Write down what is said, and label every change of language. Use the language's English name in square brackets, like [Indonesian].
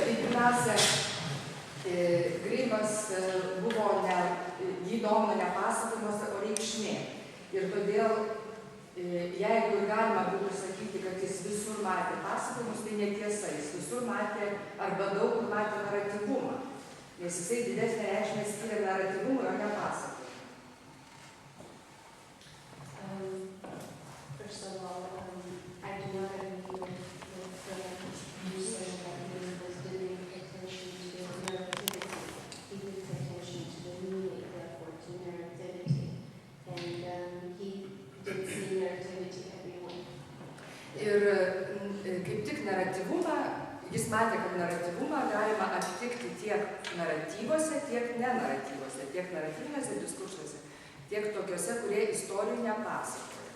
[Lithuanian] Pirmiausia, Greimas buvo jį domino ne pasakojimas, o reikšmė. Ir todėl, jeigu ir galima būtų sakyti, kad jis visur matė pasakojimus, tai netiesa. Jis visur matė arba daug kur matė naratyvumą. Nes jisai didesnę reikšmę skiria naratyvumui, o ne pasakojimui. [English] First of all, I do not agree with you saying that Greimas didn't pay attention to the narrativity. He did pay attention to the meaning, therefore to narrativity. And he did see narrativity everywhere. [Lithuanian] Ir kaip tik naratyvumą, jis matė, kad naratyvumą galima aptikti tiek naratyvuose, tiek nenaratyvuose, tiek naratyvinėse diskursuose, tiek tokiuose, kurie istorijų nepasakoja.